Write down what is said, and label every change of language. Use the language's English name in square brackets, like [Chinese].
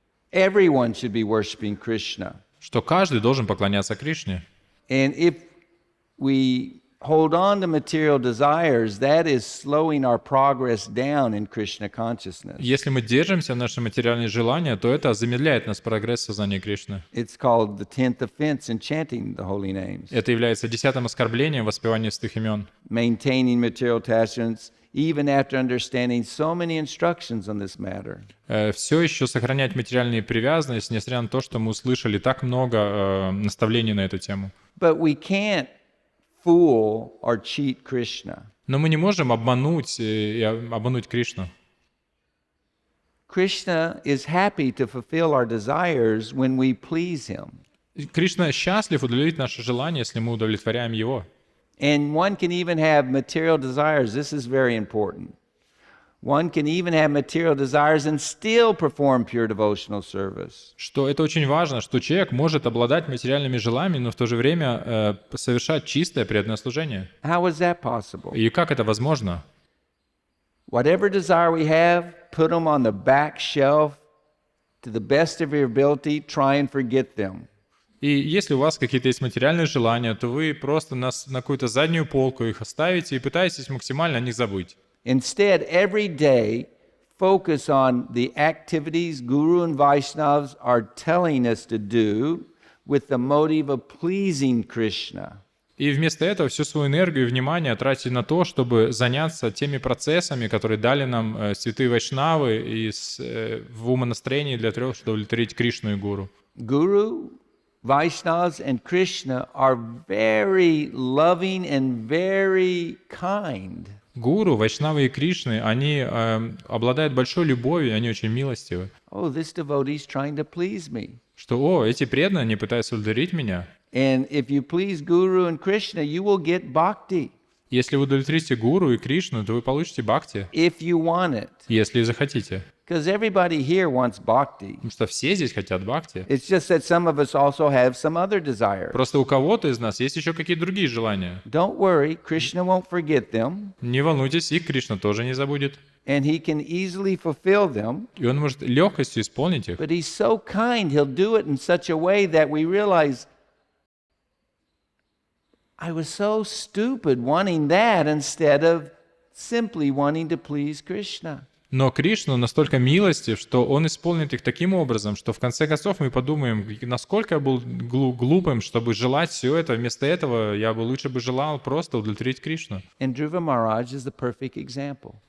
[English] Everyone should be worshiping Krishna. [Russian] Что каждый должен поклоняться Кришне. [English] And if we hold on to material desires, that is slowing our progress down in Krishna consciousness. [Russian] Если мы держимся в наши материальные желания, то это замедляет наш прогресс в сознании Кришны. [English] It's called the 10th offense in chanting the holy names. [Russian] Это является 10-м оскорблением в воспевании святых имен. [English] Maintaining material attachments, even after understanding so many instructions on this matter. [Russian] Все еще сохранять материальные привязанности, несмотря на то, что мы услышали так много наставлений на эту тему. [English] But we can't fool or cheat Krishna. [Russian] Но мы не можем обмануть Кришну. [English] Krishna is happy to fulfill our desires when we please him. [Russian] Кришна счастлив удовлетворить наши желания, если мы удовлетворяем Его. [English] And one can even have material desires. This is very important. One can even have material desires and still perform pure devotional service. [Russian] Что это очень важно, что человек может обладать материальными желаниями, но в то же время совершать чистое преданное служение. [English] How is that possible? [Russian] И как это возможно? [English] Whatever desire we have, put them on the back shelf to the best of your ability, try and forget them. [Russian] И если у вас какие-то есть материальные желания, то вы просто на какую-то заднюю полку их оставите и пытаетесь максимально о них забыть. [English] Instead, every day, focus on the activities Guru and Vaishnavas are telling us to do with the motive of pleasing Krishna. [Russian] И вместо этого всю свою энергию и внимание тратить на то, чтобы заняться теми процессами, которые дали нам святые вайшнавы в умонастроении для того, чтобы удовлетворить Кришну и Гуру. [English] Guru, Vaishnavas, and Krishna are very loving and very kind. [Russian] Гуру, Вайшнавы и Кришны, они обладают большой любовью, они очень милостивы. [English] Oh, this devotee is trying to please me. [Russian] Что, эти преданные, они пытаются удовлетворить меня. [English] And if you please Guru and Krishna, you will get bhakti. [Russian] Если вы удовлетворите Гуру и Кришну, то вы получите бхакти, [English] If you want it. [Russian] если захотите. [English] Because everybody here wants bhakti. [Russian] Потому что все здесь хотят бхакти. [English] It's just that some of us also have some other desires. [Russian] Просто у кого-то из нас есть еще какие-то другие желания. [English] Don't worry, Krishna won't forget them. [Russian] Не волнуйтесь, и Кришна тоже не забудет. [English] And he can easily fulfill them. [Russian] И он может легкостью исполнить их. [English] But he's so kind, he'll do it in such a way that we realize, I was so stupid wanting that instead of simply wanting to please Krishna. [Russian] Но Кришна настолько милостив, что Он исполнит их таким образом, что в конце концов мы подумаем, насколько я был глупым, чтобы желать все это. Вместо этого я бы лучше желал просто удовлетворить Кришну. [English] And Dhruva Maharaj is the perfect example.